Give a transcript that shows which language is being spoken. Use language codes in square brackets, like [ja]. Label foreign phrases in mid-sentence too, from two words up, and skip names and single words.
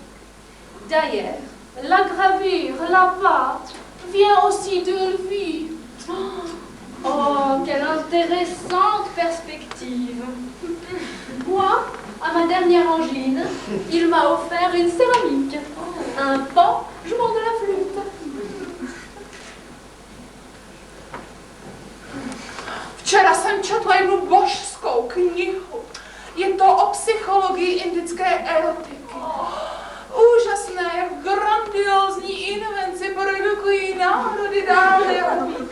[fr] D'ailleurs, la gravure, la pâte, vient aussi de lui. Oh, quelle intéressante perspective. Moi, à ma dernière angine, il m'a offert une céramique, un pan jouant de la flûte. [cs] Včera jsem četla jednu božskou knihu. Je to o psychologii indické erotiky. Úžasné, jak grandiózní invenci produkují národy dále a víc.